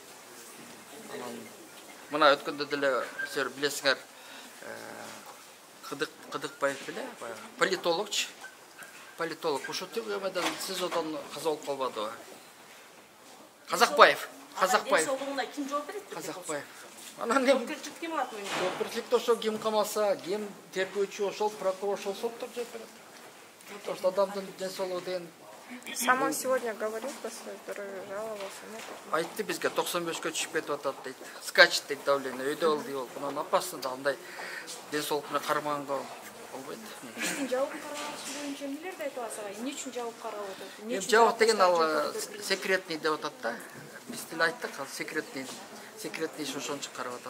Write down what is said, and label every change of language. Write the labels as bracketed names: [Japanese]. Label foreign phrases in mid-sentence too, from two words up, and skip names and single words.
[Kyrgyz] Мына өткөндө деле силер билесиңер, Кыдыкбаев беле, политологчу. Политолог ошо төгөмөдөн СИЗОдон каза болуп калбадыбы? Казакбаев. Соолугуна ким жооп берет? Казакбаев. Анан эми Жоопкерчилик ким алат мени? жоопкерчиликти ошо ким камалса, ким тергөөчү, ошол прокурор, ошол соттор жооп берет. [Russian] Потому что [Kyrgyz] адамдын ден соолугу деген. [Russian] Сам он сегодня говорил по своей здоровью, жаловался, нет? [Kyrgyz] Айтты бизге 95ке түшүп кетип атат дейт. Скачет дейт давление, өйдө болду болуп. Анан опасно да андай ден соолук менен кармаганга болбойт. Иштин жабык каралышы боюнча эмнелерди айтып атсак, эмне үчүн жабык каралып атат? Жабык деген ал секретный деп атат да. Биз деле айттык, ал секретный иш ошон үчүн карап атат.